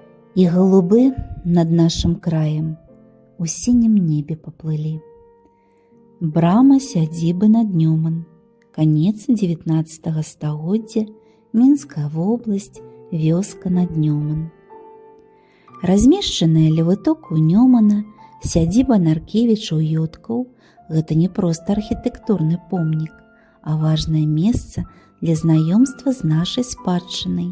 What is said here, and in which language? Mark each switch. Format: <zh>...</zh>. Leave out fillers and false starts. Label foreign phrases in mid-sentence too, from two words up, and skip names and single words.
<ru>И голубы над нашим краем у синем небе поплыли.</ru> <be>Брама сядзібы над Нёман. Конец 19 стагоддзя, Мінская вобласць, вёска над Нёман. Размешчаная ля вытоку Нёмана, сядзіба Наркевічаў-Ёткаў – гэта не проста архітэктурны помнік, а важнае месца для знаёмства з нашай спадчынай.</be>